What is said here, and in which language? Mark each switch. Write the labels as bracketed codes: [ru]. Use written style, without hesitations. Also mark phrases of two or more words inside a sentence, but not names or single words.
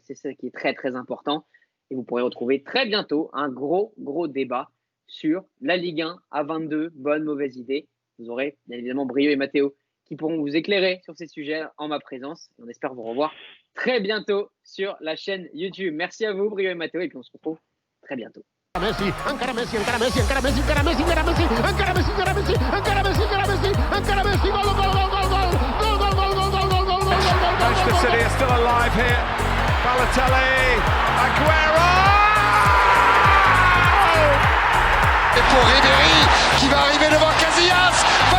[fr] C'est ça qui est très très important. Et vous pourrez retrouver très bientôt un gros débat sur la Ligue 1 à 22, bonne, mauvaise idée. Vous aurez bien évidemment Brio et Mathéo qui pourront vous éclairer sur ces sujets en ma présence. Et on espère vous revoir très bientôt sur la chaîne YouTube. Merci à vous Brio et Mathéo et puis on se retrouve très bientôt. [ca] Messi, encara Messi, encara Messi, encara Messi, encara Messi, encara Messi, encara Messi, encara Messi, encara Messi, encara Messi, encara Messi, gol, gol, gol, gol, gol, gol, gol, gol, gol, gol, gol, gol, gol. [en] Manchester City are still alive here. Balotelli, Aguero! [fr] Et pour Ribéry qui va arriver devant Casillas.